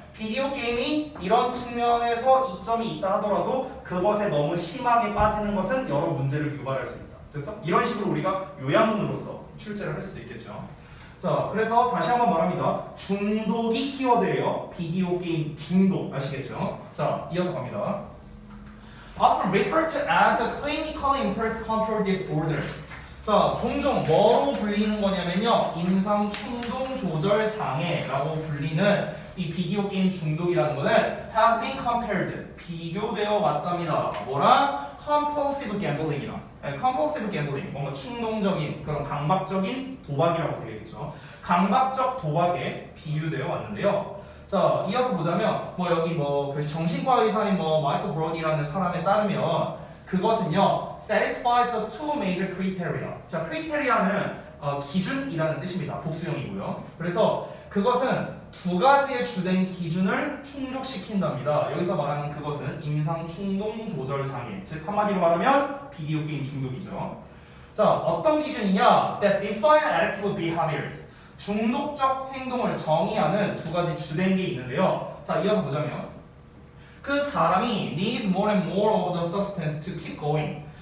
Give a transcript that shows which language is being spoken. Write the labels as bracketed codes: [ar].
[ko] 비디오 게임이 이런 측면에서 이점이 있다 하더라도 그것에 너무 심하게 빠지는 것은 여러 문제를 유발할 수 있다. 됐어? 이런 식으로 우리가 요약문으로서 출제를 할 수도 있겠죠. 자, 그래서 다시 한번 말합니다. 중독이 키워드예요. 비디오 게임 중독 아시겠죠? 자, 이어서 갑니다. [en] Often referred to as a clinical impulse control disorder. [ko] 자, 종종 뭐로 불리는 거냐면요. 임상 충동 조절 장애라고 불리는 이 비디오 게임 중독이라는 거는 [en] has been compared, [ko] 비교되어 왔답니다. 뭐랑? [en] compulsive gambling [ko] 이랑. [en] compulsive gambling, [ko] 뭔가 충동적인 그런 강박적인 도박이라고 되겠죠. 강박적 도박에 비유되어 왔는데요. 자, 이어서 보자면 여기 그 정신과 의사인 마이클 브로디라는 사람에 따르면 그것은요 [en] satisfies the two major criteria. [ko] 자, criteria는 기준이라는 뜻입니다. 복수형이고요. 그래서 그것은 두 가지의 주된 기준을 충족시킨답니다. 여기서 말하는 그것은 임상 충동 조절 장애, 즉 한마디로 말하면 비디오 게임 중독이죠. 자, 어떤 기준이냐? [en] That define addictive behaviors. [ko] 중독적 행동을 정의하는 두 가지 주된 게 있는데요. 자, 이어서 보자면 그 사람이 [en] needs more and more of the substance to keep going.